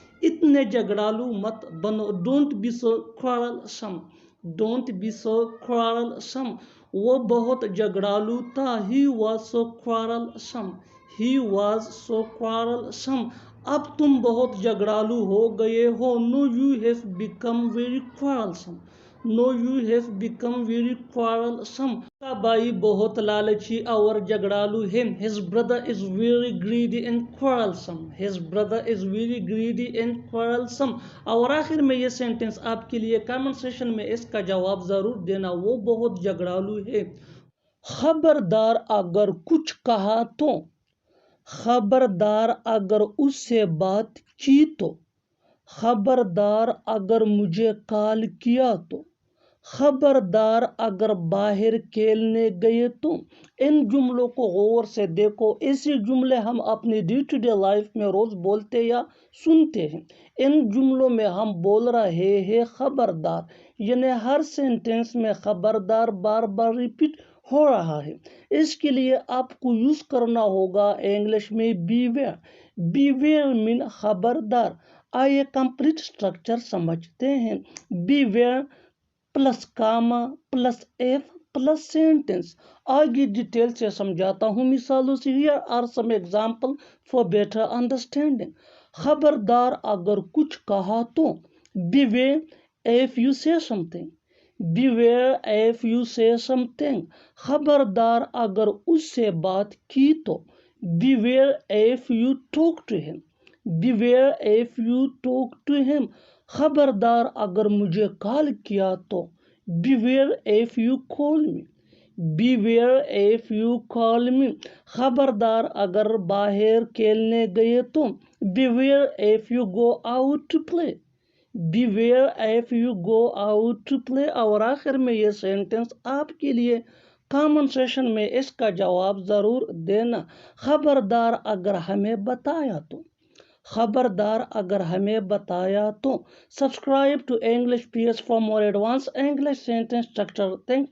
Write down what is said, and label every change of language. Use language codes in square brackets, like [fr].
[ur] اتنے جھگڑالو مت بنو. [en] Don't be so quarrelsome. Don't be so quarrelsome. [ur] وہ بہت جھگڑالو تھا. [en] He was so quarrelsome. He was so quarrelsome. [ur] اب تم بہت جھگڑالو ہو گئے ہو. [en] No, you have become very quarrelsome. No, you have become very quarrelsome. [ur] اس کا بھائی بہت لالچی اور جھگڑالو ہے. [en] His brother is very greedy and quarrelsome. His brother is very greedy and quarrelsome. [ur] اور آخر میں یہ سینٹنس آپ کے لیے کامنٹ سیشن میں اس کا جواب ضرور دینا. وہ بہت جھگڑالو ہے. خبردار اگر کچھ کہا تو. خبردار اگر اس سے بات کی تو. خبردار اگر مجھے کال کیا تو. خبردار اگر باہر کھیلنے گئے تو. ان جملوں کو غور سے دیکھو. ایسے جملے ہم اپنی ڈے ٹو ڈے لائف میں روز بولتے یا سنتے ہیں. ان جملوں میں ہم بول رہے ہیں خبردار یعنی ہر سینٹینس میں خبردار بار بار ریپیٹ ہو رہا ہے. اس کے لیے آپ کو یوز کرنا ہوگا انگلش میں بیویئر. بیویئر مین خبردار. آئیے کمپلیٹ اسٹرکچر سمجھتے ہیں. [en] Beware plus comma plus F plus sentence. [ur] آگے ڈیٹیل سے سمجھاتا ہوں مثالوں سے. [en] Here are some example for better understanding. [ur] خبردار اگر کچھ کہا تو. [en] Beware if you say something. Beware if you say something. [ur] خبردار اگر اس سے بات کی تو. [en] Beware if you talk to him. Beware if you talk to him. [ur] خبردار اگر مجھے کال کیا تو. [en] Beware if you call me. Beware if you call me. [ur] خبردار اگر باہر کھیلنے گئے تو. [en] Beware if you go out to play. Beware if you go out to play. [ur] اور آخر میں یہ سینٹنس آپ کے لیے کامن سیشن میں اس کا جواب ضرور دینا. خبردار اگر ہمیں بتایا تو. خبردار اگر ہمیں بتایا تو. [en] Subscribe to English PS for more advanced English sentence structure. Thanks.